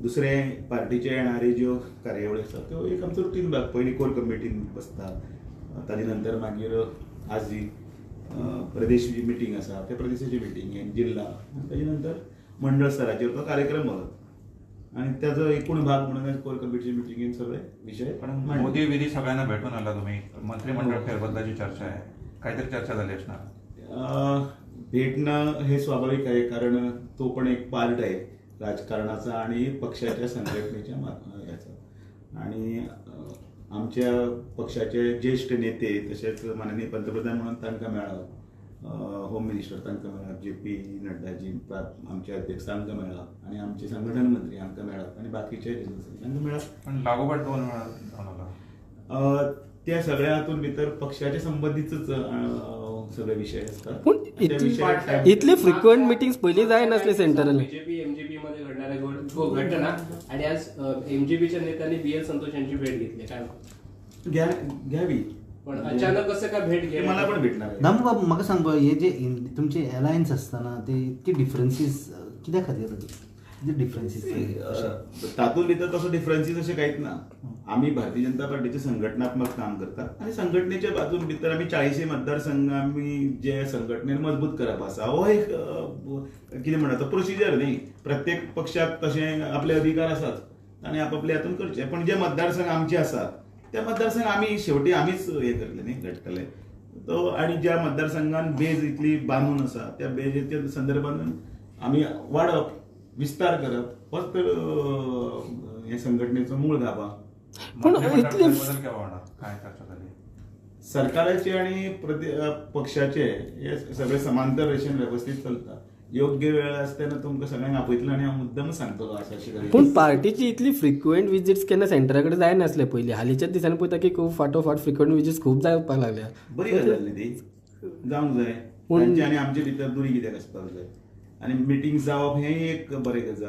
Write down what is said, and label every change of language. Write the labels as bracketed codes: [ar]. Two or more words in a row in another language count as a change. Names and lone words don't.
[kok] दुसरे पार्टीचे येणारे ज्यो कार्यावळी आसात त्यो एक आमचो रुटीन भाग। पयलीं कोर कमिटीन बसता, ताजे नंतर मागीर आज जी प्रदेश जी मिटींग आसा त्या प्रदेशाची मिटींग, जिल्हा, ताजे नंतर मंडळ स्तराचेर तो कार्यक्रम वता आनी त्याचो एकूण भाग म्हणून कोर कमिटीच्या मिटिंगेन सगळे विशय। [mr] पण मोदी विधी सगळ्यांना भेटून आला तुम्ही, मंत्रिमंडळ फेरबदलाची चर्चा आहे, काहीतरी चर्चा झाली असणार? भेटणं हे स्वाभाविक आहे, कारण तो पण एक पार्ट आहे राजकारणाचा आणि पक्षाच्या संघटनेच्या याचा। [kok] आणि आमच्या पक्षाचे ज्येष्ठ नेते तसेच माननीय पंतप्रधान म्हणून तांकां मेळ्ळा, होम मिनिस्टर तांकां मेळ्ळा, JP नड्डाजी आमचे अध्यक्ष तांकां मेळ्ळा आणि आमचे संघटन मंत्री आमकां मेळ्ळात आणि बाकीचे तांकां मेळ्ळात। [mr] पण लागोपाठ 2 वेळा त्या सगळ्या हातून भितर पक्षाचे संबंधीतच सगळे विषय असतात। [kok] पण इतले [en] frequent meetings [kok] पयलीं जाय नासले सेंटरल [mr] बीजेपी MGP मध्ये घडणाऱ्या घटना आणि आज MGPच्या नेत्यांनी BL संतोष यांची भेट घेतली, काय घ्यावी? पण अचानक कसं काय भेट घ्यावी? मला पण भेटणार आहे। [kok] दामू बाबा म्हाका सांग, हे जे तुमचे अलायन्स असताना ते इतके डिफरन्सीस कित्या खातीर डिफरन्सीस तातूंत भितर तसो डिफरन्सीस अशें कांयच ना। आमी भारतीय जनता पार्टीचे संघटनात्मक काम करतात आणि संघटनेच्या बाजून भितर आमी 40 मतदारसंघ आमी जे संघटनेन मजबूत करप आसा हो एक कितें म्हणटा तो प्रोसिजर न्ही। प्रत्येक पक्षाक तशें आपले अधिकार आसात आनी आपापले हातून करचे, पण जे मतदारसंघ आमचे आसात त्या मतदारसंघ आमी शेवटी आमीच हे करतले न्ही, घडटले तो। आणि ज्या मतदारसंघान बेज इतली बांदून आसा त्या बेजेच्या संदर्भान आमी वाडप, विस्तार करप होच तर हे संघटनेचो मूळ गाभा। [mr] पण बदल केव्हा होणार, काय चर्चा झाली? [kok] सरकाराचे आणि पक्षाचे हे सगळे समांतर रेषेन व्यवस्थित चलता। योग्य वेळ असताना तुमकां सगळ्यांक आपयतलो आणि हांव मुद्दम सांगतलो अशें। पूण पार्टीची इतली [en] frequent visits [kok] केन्ना सेंटरा कडेन जाय नासले पयलीं। हालींच्याच दिसांनी पळयता की खूब फाटोफाट [en] frequent visits [kok] खूब जावपाक लागल्या। बरी गजाल न्ही ती, जावंक जाय। तांचे आनी आमचे भितर दुरी कित्याक आसपाक जाय आनी मिटींग जावप हें एक बरी गजाल।